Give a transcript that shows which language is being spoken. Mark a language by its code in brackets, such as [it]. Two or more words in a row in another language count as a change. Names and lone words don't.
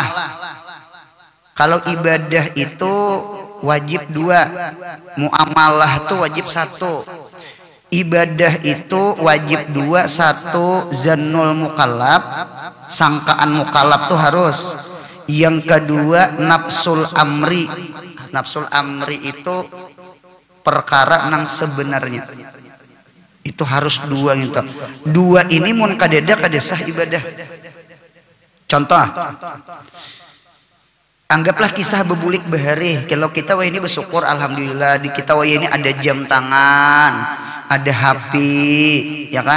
[id] Kalau ibadah itu wajib 2, muamalah itu wajib 1. Ibadah itu wajib 2, 1 [ar] ظن المكلف, [id] sangkaan mukallaf tuh harus. Yang kedua [ar] نفس الأمر. نفس الأمر [id] itu perkara nang sebenarnya. Itu harus 2 gitu. [bjn] 2 ini mun kadeda kadesah ibadah. Contoh, anggaplah kisah bebulik behari. [id] Kalau kita wah ini bersyukur alhamdulillah di kita wah ini ada jam tangan, ada HP, ya kan?